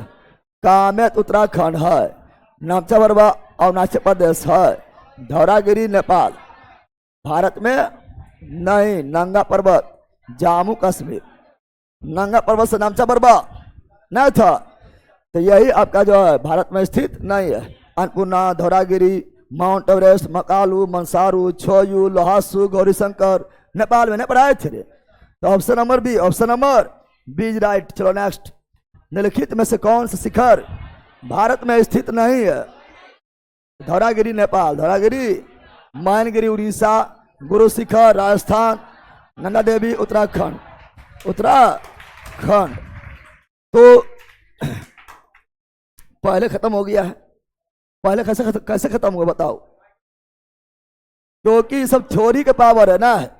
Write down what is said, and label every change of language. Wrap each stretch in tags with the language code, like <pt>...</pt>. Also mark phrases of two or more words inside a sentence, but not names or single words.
<hi>कामेत उत्तराखंड है, नामचा बारवा अरुणाचल प्रदेश है, धौरागिरी नेपाल, भारत में नहीं। नंगा पर्वत जम्मू कश्मीर, नंगा पर्वत से नामचा बारवा नहीं था, तो यही आपका जो है भारत में स्थित नहीं है। अन्नपूर्णा, धौरागिरी, माउंट एवरेस्ट, मकालू, मंसारू, छोयू, लोहासू, गौरी शंकर नेपाल में नहीं पढ़ाए थे।</hi> <en>so option number B, option number B is right.</en> <hi>चलो नेक्स्ट, निम्नलिखित में से कौन सा शिखर भारत में स्थित नहीं है। धौरागिरी नेपाल, धौरागिरी, मैनगिरी उड़ीसा, गुरु शिखर राजस्थान, नंदा देवी उत्तराखंड, उत्तराखंड। तो पहले खत्म हो गया है, पहले कैसे खत्म हुआ बताओ, क्योंकि सब थ्योरी के पावर है ना।</hi>